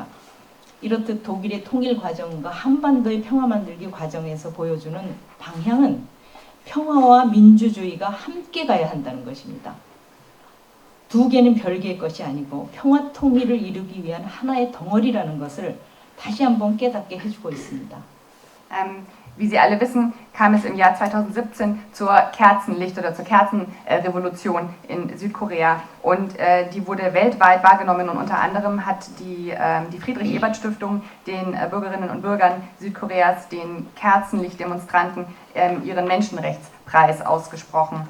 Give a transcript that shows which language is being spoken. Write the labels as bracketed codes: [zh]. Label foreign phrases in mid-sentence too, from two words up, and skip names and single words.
[ko] 이렇듯 독일의 통일 과정과 한반도의 평화 만들기 과정에서 보여주는 방향은 평화와 민주주의가 함께 가야 한다는 것입니다. 두 개는 별개의 것이 아니고 평화 통일을 이루기 위한 하나의 덩어리라는 것을 다시 한번 깨닫게 해주고 있습니다. [de] Wie Sie alle wissen, kam es im Jahr 2017 zur Kerzenlicht- oder zur Kerzenrevolution in Südkorea und die wurde weltweit wahrgenommen und unter anderem hat die Friedrich-Ebert-Stiftung den Bürgerinnen und Bürgern Südkoreas, den Kerzenlichtdemonstranten, ihren Menschenrechtspreis ausgesprochen.